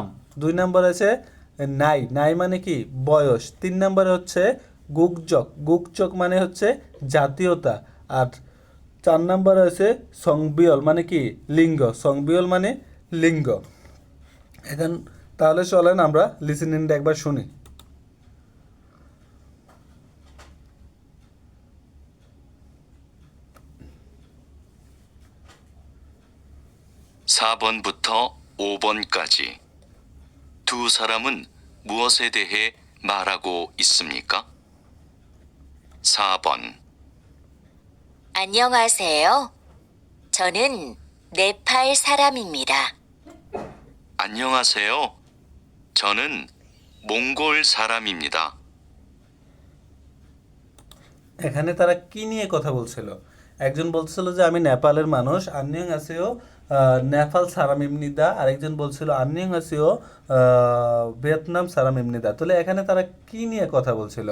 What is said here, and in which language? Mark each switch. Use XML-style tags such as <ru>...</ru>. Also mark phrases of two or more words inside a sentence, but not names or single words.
<bn>2 নম্বরে আছে নাই, নাই মানে কি বয়স। 3 নম্বরে হচ্ছে গুকচক, গুকচক মানে হচ্ছে জাতীয়তা। আর 4 নম্বরে আছে সংবিয়ল মানে কি লিঙ্গ, সংবিয়ল মানে লিঙ্গ। এখন তাহলে চলেন আমরা লিসেনিংটা একবার শুনি।</bn> <ko>4번부터 5번까지 두 사람은 무엇에 대해 말하고 있습니까? 4번. 안녕하세요. 저는 네팔 사람입니다. 안녕하세요. 저는 몽골 사람입니다.</ko> <bn>এখানে তারা কি নিয়ে কথা বলছিল। একজন বলছিল যে আমি নেপালের মানুষ,</bn> <ko>안녕하세요 네팔 사람입니다.</ko> <bn>আরেকজন বলছিল</bn> <ko>안녕하세요 베트남 사람입니다.</ko> <bn>তাহলে এখানে তারা কি নিয়ে কথা বলছিল।</bn>